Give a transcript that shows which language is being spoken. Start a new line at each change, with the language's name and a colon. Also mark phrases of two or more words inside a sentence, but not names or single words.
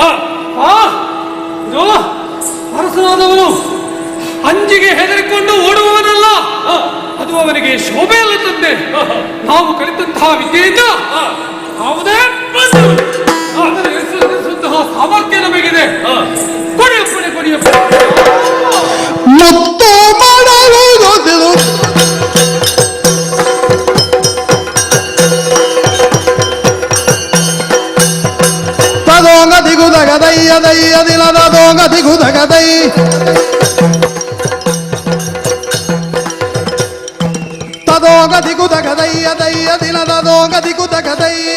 Kannada: ಇದು ಅರಸನಾದವನು ಅಂಜಿಗೆ ಹೆದರಿಕೊಂಡು ಓಡುವವನಲ್ಲ, ಅದು ಅವನಿಗೆ ಶೋಭೆ ಅಲ್ಲದಂತೆ. ನಾವು ಕಲಿತಂತಹ ವಿದ್ಯೆಯಿಂದ ಯಾವುದೇ ಎದುರಿಸುವಂತಹ ಸಾಮರ್ಥ್ಯ ನಮಗಿದೆ. ಕೊಡಿಯಪ್ಪಣೆ ಕೊಡಿಯಪ್ಪ. ಮತ್ತು ಮಾಡಲು ಗೊತ್ತಿದು ತದೋಂಗ ದಿಗುದಗ ದಯ್ಯ ದಯ್ಯ ದಿಲದ ದೋಂಗ ದಿಗುದಗ ದೈ ತದೋಂಗ ದಿಗುದಗ ದಯ್ಯ ದಯ್ಯ ದಿಲದ ದೋಂಗ ದಿಗುದಗ ದೈ